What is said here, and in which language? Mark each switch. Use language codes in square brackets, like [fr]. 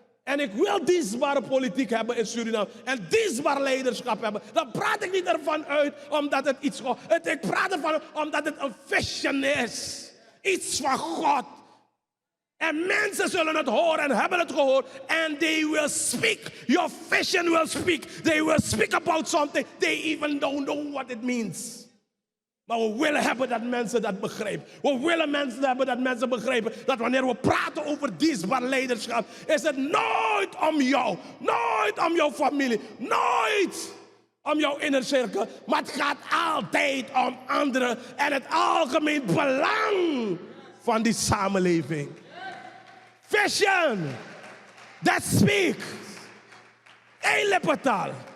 [nl] En ik wil dienstbare politiek hebben in Suriname. En dienstbaar leiderschap hebben. Dan praat ik niet ervan uit omdat het iets... Ik praat ervan omdat het een vision is. Iets van God. En mensen zullen het horen en hebben het gehoord. [en] And they will speak. Your vision will speak. They will speak about something. They even don't know what it means. [nl] Maar we willen hebben dat mensen dat begrijpen. We willen mensen hebben dat mensen begrijpen dat wanneer we praten over dienstbaar leiderschap, is het nooit om jou. Nooit om jouw familie. Nooit om jouw innercirkel. Maar het gaat altijd om anderen en het algemeen belang van die samenleving. [en] Vision. That speaks. [nl] Eén lippentaal.